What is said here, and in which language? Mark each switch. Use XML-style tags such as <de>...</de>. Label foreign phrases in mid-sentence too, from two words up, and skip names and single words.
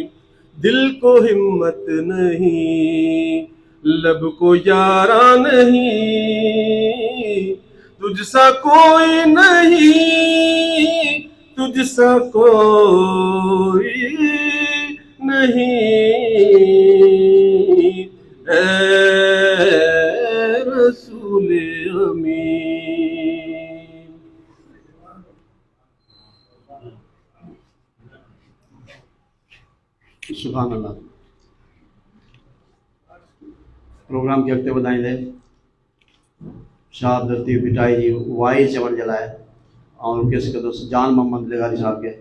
<ur>دل کو ہمت نہیں، لب کو یارا نہیں، تجھ سا کوئی نہیں، تجھ سا کوئی نہیں، اے رسول امین.</ur> <ar>سبحان الله.</ar> <sd>प्रोग्राम के अॻिते वधाईंदे शाह अब्दुल लतीफ़ भिटाई जी वाई चवण जे लाइ ऐं रिक्वेस्ट कंदुसि जान मोहम्मद लेगारी साहब खे।</sd>